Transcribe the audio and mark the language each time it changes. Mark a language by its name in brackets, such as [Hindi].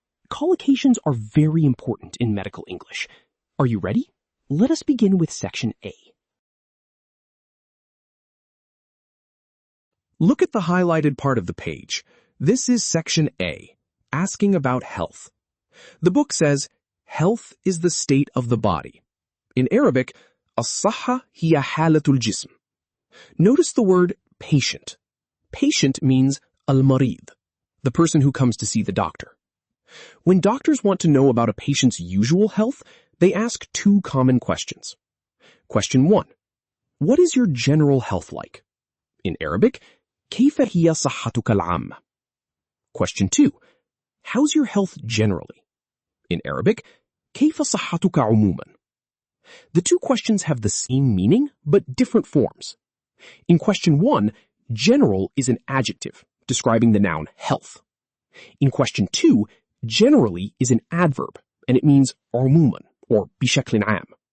[English] Collocations are very important in medical English. Are you ready? Let us begin with Section A. Look at the highlighted part of the page. This is Section A, asking about health. The book says, health is the state of the body. In Arabic, [Arabic] الصحة هي حالة الجسم. [English] Notice the word patient. Patient means [Arabic] المريض, [English] the person who comes to see the doctor. When doctors want to know about a patient's usual health, they ask 2 common questions. Question 1. What is your general health like? In Arabic, [Arabic] كيف هي صحتك العامة? [English] Question 2. How's your health generally? In Arabic, [Arabic] كيف صحتك عموما? [English] The 2 questions have the same meaning, but different forms. In question 1, general is an adjective describing the noun health. In question 2, generally is an adverb, and it means عموما, or [Arabic] بشكل عام.